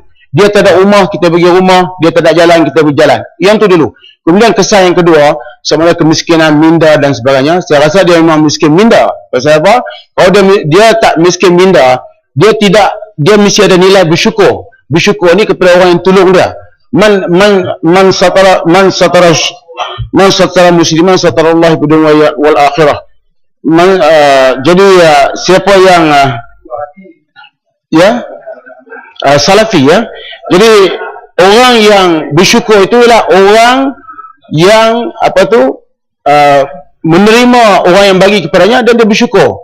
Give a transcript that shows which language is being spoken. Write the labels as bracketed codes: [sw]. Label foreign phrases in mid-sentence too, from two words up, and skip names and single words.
[ms] Dia tak ada rumah, kita bagi rumah. Dia tak ada jalan, kita bagi jalan. Yang tu dulu. Kemudian kesan yang kedua, sama ada kemiskinan minda dan sebagainya. Saya rasa dia memang miskin minda. Pasal apa? Kalau dia tak miskin minda, dia mesti ada nilai bersyukur. Bersyukur ni kepada orang yang tolong dia. [ar] Man satara musliman satara Allah fi dunya wal akhirah. [ms] Jadi siapa yang salafi ya. Jadi orang yang bersyukur itulah orang yang menerima orang yang bagi kepadanya dan dia bersyukur.